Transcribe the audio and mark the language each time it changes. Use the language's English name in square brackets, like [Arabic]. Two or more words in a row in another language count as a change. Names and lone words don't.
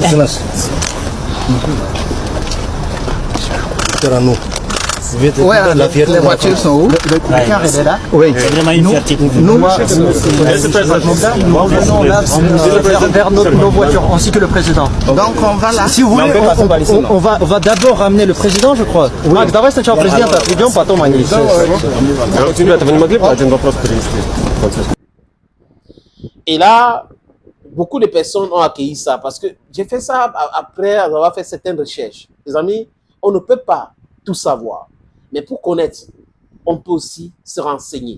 [French] Ouais, les voitures sont où? Le car est là. Oui. C'est vraiment une fierté pour vous. Nous venons là vers nos voitures, ainsi que le président. Donc on va là. Si vous voulez, on va d'abord ramener le président, je crois. [Russian] Давай сначала президента отведем, потом они. [French] Et là, beaucoup de personnes ont accueilli ça parce que j'ai fait ça après avoir fait certaines recherches. Les amis, on ne peut pas tout savoir. Mais pour connaître, on peut aussi se renseigner.